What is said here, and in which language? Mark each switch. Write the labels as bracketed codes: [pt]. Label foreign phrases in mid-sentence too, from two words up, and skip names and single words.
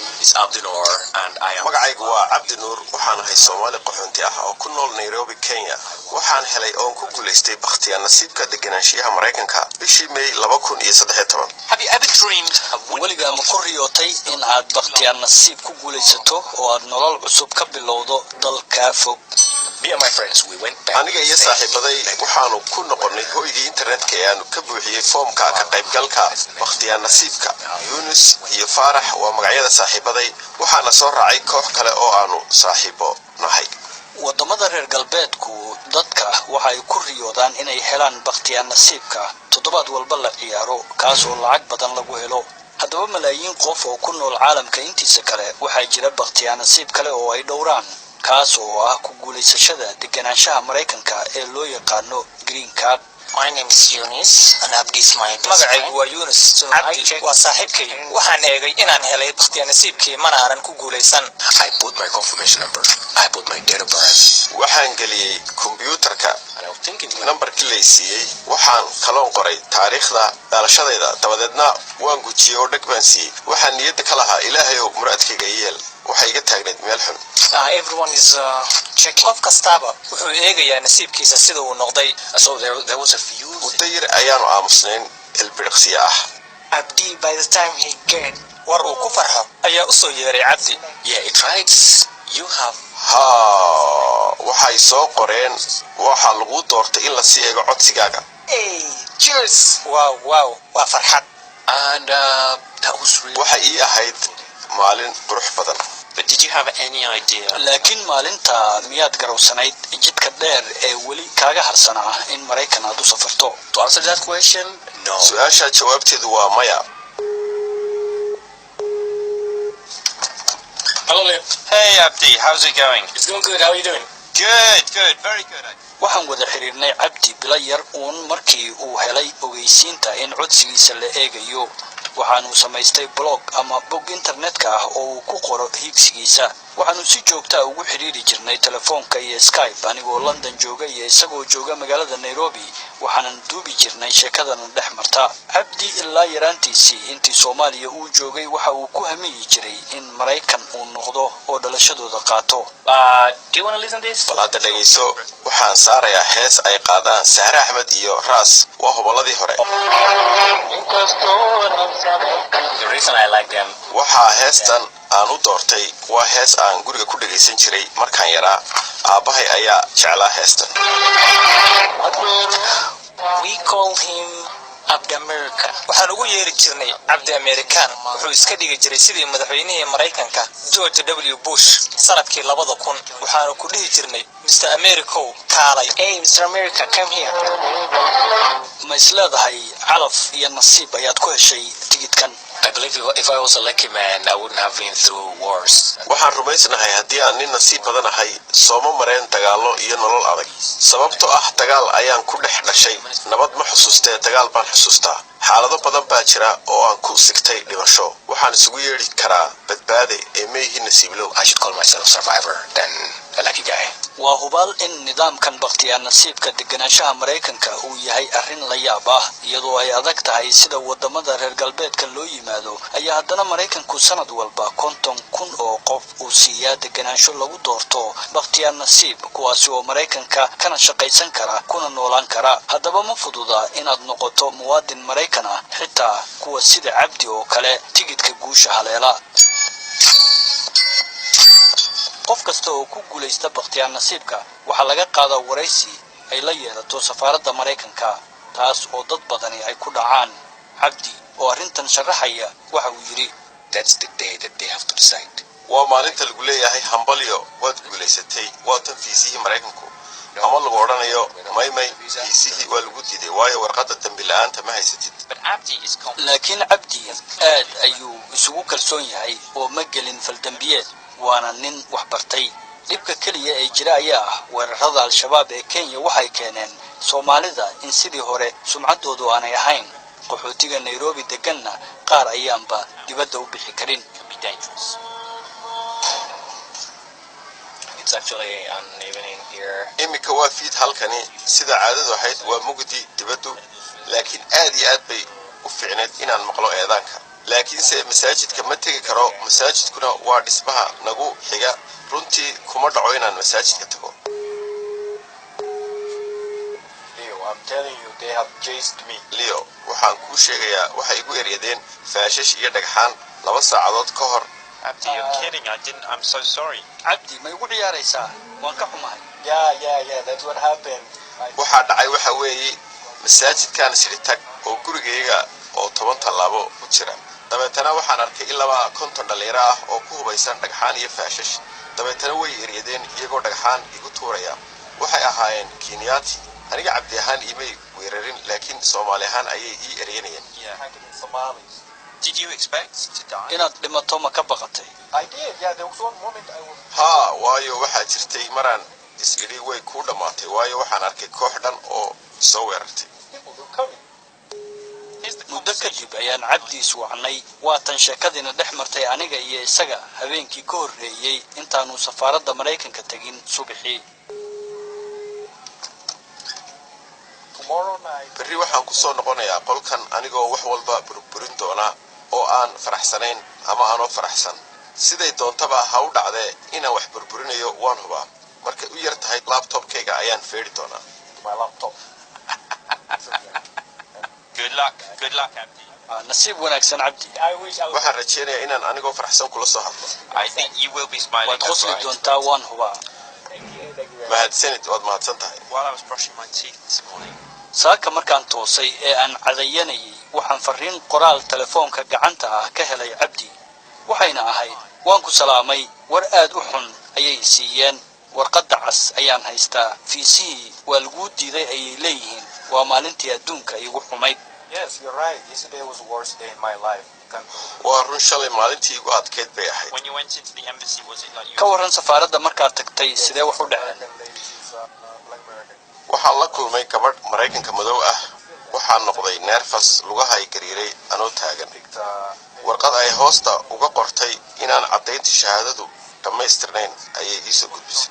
[en] is Abdi Noor and I am [so] magacaygu waa Abdi Noor waxaan ahay Soomaali qaxoonti ah oo ku nool Nairobi Kenya waxaan helay oo ku guuleystay bakhtiyaa nasiibka deganaanshiyaha Mareykanka bishii May 2013 [en] Have you ever dreamed of [so] weligaa ma ku riyootay in aad bakhtiyaa nasiib ku guulaysato oo aad nolol cusub ka bilowdo dalka fog [en] Me and my friends we went back [so] aniga iyo saaxiibaday waxaanu ku noqonnay hoygii internetka ee aanu ka buuxiyay foomka ka qaybgalka bakhtiyaa nasiibka Yunus iyo Faarax waa magacyada saaxiibaday waxaana soo raacay koox kale oo aanu saaxiibo nahay wadamada reer galbeedku dadka waxay ku riyoodaan inay helaan bakhtiyaa nasiibka toddobaad walba la ciyaaro kaas oo lacag badan lagu helo haddaba malaayiin qof oo ku nool caalamka intiisa kale waxaa jira bakhtiyaa nasiib kale oo ay dhowraan kaas oo ah ku guulaysashada deganaanshaha Mareykanka ee loo yaqaano green card. [en] My name is Yunus and Abdi is my [so] magacaygu waa Yunus Abdi waa saaxiibkay waxaan eegay inaan helay bakhtiyaa nasiibkii mana aanan ku guulaysan [en] I put my confirmation number I put my date of birth [so] waxaan geliyay computerka numberkii la siiyay waxaan kaloon qoray taariikhda dhalashadayda dabadeedna waan gujiyay oo dhag baan siiyay waxaan niyadda ka lahaa Ilaahay oo muraadkayga yeel waxay iga taagneed meel xun [en] everyone is checking [so] qof kastaba wuxuu eegayaa nasiibkiisa sida uu noqday [en] so there was a few [so] mudayir ayaanu aamusnayn ilbiriqsi ah Abdi [en] by the time he get [so] war uu ku farxo ayaa u soo yeeray Abdi [en] yeah it writes you have [so] waxay soo qoreen waxa lagu doortay in la sii eego codsigaaga [en] hey cheers wow [so] waa farxad [en] and that was really [so] waxa ii ahayd maalin qurux badan [en] but did you have any idea [so] laakiin maalinta miyaad garowsanayd jidka dheer ee weli kaaga harsanaa in Mareykan aad u safarto [en] to answer that question no [so] su'aasha jawaabteedu waa maya [en] hello Liam. Hey Abdi, how's it going? It's going good. How are you doing? Good, very good. [so] waxaan wada xiriirnay Abdi bila yar uun markii uu helay ogeysiinta in codsigiisa la eegayo waxaanu samaystay blog ama bog internetka ah oo uu ku qoro higsigiisa waxaanu si joogto ah ugu xiriiri jirnay telefoonka iyo Skype anigoo London jooga iyo isagoo jooga magaalada Nairobi waxaanan duubi jirnay sheekadana dhex marta Abdi ilaa yaraantiisii intii Soomaaliya uu joogay waxa uu ku hamiyi jiray in Mareykan uu noqdo oo dhalashadooda qaato [en] do you want to listen to this [so] walaada dhageyso waxaan saarayaa hees ay qaadaan Sahra Ahmed iyo Ras waa hobaladii hore [en] The reason I like them [so] waxa heestan aan u doortay waa hees aan guriga ku dhageysan jiray markaan yaraa aabahay ayaa jeclaa heestan [en] we call him Abdi America [so] waxaan ugu yeeri jirnay Abdi American wuxuu iska dhigi jiray sidii madaxweynihii Mareykanka George W Bush sanadkii 2000 waxaanu ku dhihi jirnay Mr America kaalay hey Mr America [en] come here [so] ma isleedahay calaf iyo nasiib ayaad ku heshay tigidkan [en] I believe if I was a lucky man I wouldn't have been through wars [so] waxaan rumaysanahay haddii aan nin nasiib badan ahay sooma mareen dagaalo iyo nolol adag sababtoo ah dagaal ayaan ku dhex dhashay nabad ma xusuustee dagaal baan xusuustaa xaalado badan baa jira oo aan ku sigtay dhimasho waxaan isugu yeeri karaa badbaade ee meehi nasiiblow [en] I should call myself a survivor than a lucky guy [so] waa hubaal in nidaamkan bakhtiyaa nasiibka deganaanshaha Mareykanka uu yahay arrin la yaab ah iyadoo ay adag tahay sida wadamada reer galbeedka loo yimaado ayaa haddana Mareykanku sanad walba 50,000 oo qof uu siiyaa deganaansho lagu doorto bakhtiyaa nasiib kuwaas oo Mareykanka kana shaqaysan kara kuna noolaan kara haddaba ma fududa inaad noqoto muwaadin Mareykan ah xitaa kuwa sida Abdi oo kale tigidhka guusha haleela qof kasta oo ku guuleysta bakhtiyaa nasiibka waxa laga qaadaa waraysi ay la yeelato safaaradda Mareykanka taas oo dad badani ay ku dhacaan Abdi oo arrintan sharaxaya waxa uu yiri [en] that's the day that they have to decide [so] waa maalinta lagu leeyahay hambalyo waad guuleysatay waa tan fiisihii Mareykanku ama lagu oranayo maymay fiisihii waa lagu diiday waayo warqadda dambi la'aanta ma haysatid laakiin Abdi aad ayuu isugu kalsoon yahay oo ma gelin faldambiyeed waana nin wax bartay dibka kaliya ee jira ayaa ah weerarada al-shabaab ee Kenya waxay keeneen Soomaalida in sidii hore sumcaddoodu aanay ahayn qaxootiga Nairobi deganna qaar ayaanba dibadda u bixi karin [en] it's actually an evening here [so] imika waa fiid halkani sida caadadu ahayd waa mugdi dibaddu laakiin aad iyo aad bay u fiicneed inaan maqlo eedaanka laakiinse masaajidka ma tegi karo. masaajidkuna waa dhismaha nagu xiga. runtii kuma dhaco inaan masaajidka tago. leo waxaan kuu sheegayaa waxay igu eryadeen faashash iyo dhagxaan 2 saacadood ka hor. [en] Abdi, you're kidding. I'm so sorry. [so] cabdi ma igu ciyaaraysaa? waan ka xumahay. waxaa dhacay waxa weeye masaajidkaan siri tag oo gurigayga oo 10 tallaabo u jira. dabeetana waxaan arkay ilaa 50 dhalinyaro ah oo ku hubaysan dhagxaan iyo faashash. dabeetana way eryadeen iyagoo dhagxaan igu tuuraya. waxay ahaayeen Kenyaati. aniga cabdi ahaan imay weerarin, laakiin Soomaali ahaan ayay ii eryanayeen. [en] Did you expect to die? [so] inaad dhimato ma ka baqatay? haa, waayo waxaa jirtay maraan is-idhi way kuu dhammaatay, waayo waxaan arkay koox dhan oo soo weerartay. muddo kadib ayaan cabdi iswacnay. waa tan sheekadiina dhex martay aniga iyo isaga habeenkii ka horreeyey intaanu safaaradda Maraykanka tegin subaxii. berri waxaan ku soo noqonayaa qolkan anigoo wax walba burburin doona oo aan faraxsanayn ama aanoo faraxsan. siday doontaba ha u dhacdee inaan wax burburinayo waan hubaa. markay u yar tahay laptopkayga ayaan feedhi doonaa. [en] Good luck, Abdi. [so] nasiib wanaagsan cabdi. waxaan rajeynayaa inaan anigoo faraxsan kula soo hadlo. [en] I think you will be smiling. [so] waad [en] That's [so] qosli [en] right. [so] doontaa, waan hubaa. mahadsanid, waad mahadsan tahay. [en] While I was brushing my teeth this morning, [so] saaka markaan toosay ee aan cadayanayay waxaan fariin qoraal telefoonka gacanta ah ka helay cabdi. waxayna ahayd: waan ku salaamay, war aad u xun ayay siiyeen. warqadda cas ayaan haystaa. fiisihii waa lagu diiday ayay leeyihiin. waa maalintii adduunka igu xumayd. waa run, shalay maalintii igu adkeyd bay ahayd. [en] when you went into the embassy, was it like you? [so] ka waran safaaradda markaad tagtay, sidee wax u dhaceen? waxaan la kulmay gabadh Maraykanka madow ah. waxaan noqday nervous, lugahay gariiray anoo taagan. warqad ay hoosta uga qortay inaan caddaynta shahaadadu dhammaystirnayn ayay ii soo gudbisay.